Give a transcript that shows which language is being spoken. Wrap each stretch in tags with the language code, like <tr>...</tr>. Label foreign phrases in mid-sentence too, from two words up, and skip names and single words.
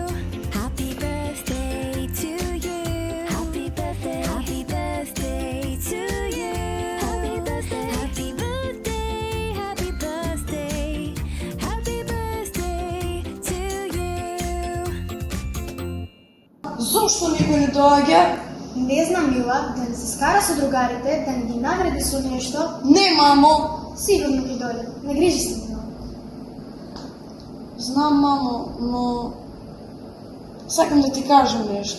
<en>Happy birthday to you. Happy birthday. Happy birthday to you. Happy birthday. Happy birthday. Happy birthday. Happy birthday to you.</en> <mk>Зошто никој не доаѓа? Не знам, Мила, да не се скара со другарите, да не ги награди со нешто. Не, мамо. Сигурно ќе дојде. Не грижи се, Мила. Знам, мамо, но сакам да ти кажам нешто.</mk>